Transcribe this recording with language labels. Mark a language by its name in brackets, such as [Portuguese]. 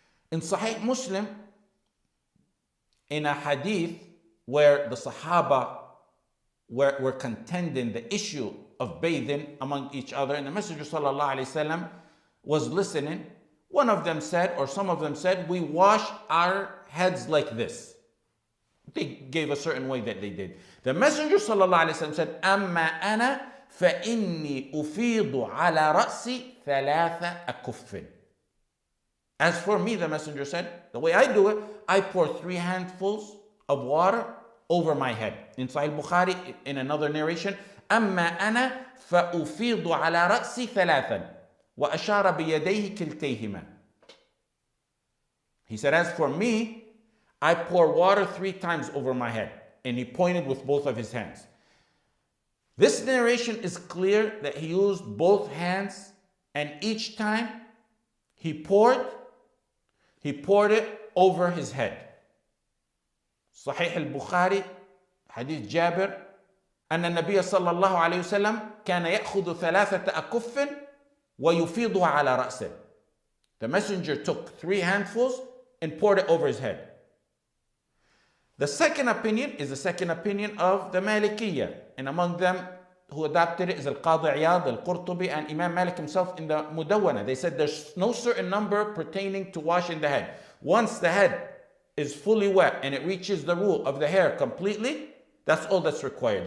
[English] In Sahih Muslim, in a hadith where the Sahaba were contending the issue of bathing among each other, and the Messenger sallallahu alaihi wasallam was listening, one of them said, or some of them said, we wash our heads like this. They gave a certain way that they did. The Messenger sallallahu alaihi wasallam said, [Arabic] أما أنا فإني أفيض على رأسي 3 أكف. [English] As for me, the Messenger said, the way I do it, I pour 3 handfuls of water over my head. In Sahih Bukhari, in another narration, [Arabic] أما أنا فأفيض على رأسي 3 وأشار بيديه كلتيهما. [English] He said, as for me, I pour water 3 times over my head. And he pointed with both of his hands. This narration is clear that he used both hands, and each time he poured it over his head. [Arabic] Sahih al-Bukhari, Hadith Jabir, أن النبي صلى الله عليه وسلم كان يأخذ 3 أكف ويفيضها على رأسه. [English] The messenger took 3 handfuls and poured it over his head. The second opinion is the second opinion of the Malikiyya, and among them who adopted it is Al-Qadi Iyad, Al-Qurtubi, and Imam Malik himself in the Mudawwana. They said there's no certain number pertaining to washing the head. Once the head is fully wet and it reaches the root of the hair completely, that's all that's required.